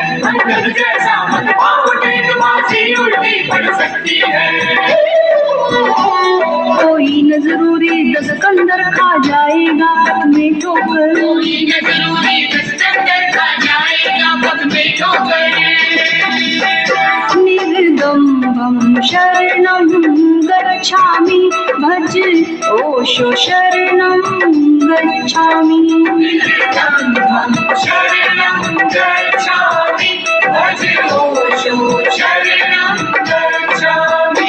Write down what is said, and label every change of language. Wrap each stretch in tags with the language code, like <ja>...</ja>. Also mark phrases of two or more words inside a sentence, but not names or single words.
<hi>अंगद जैसा मत पाँव टेक, बाजी उल्टी पड़ सकती है। कोई न जरूरी 10 कंदर खा जाएगा पग में ठोकर। कोई न जरूरी 10 कंदर खा जाएगा पग में ठोकर।</hi> <pi>निर्दम्भं शरणं गच्छामि भज ओशो शरणं गच्छामि। निर्दम्भं शरणं गच्छामि भज ओशो शरणं गच्छामि।</pi>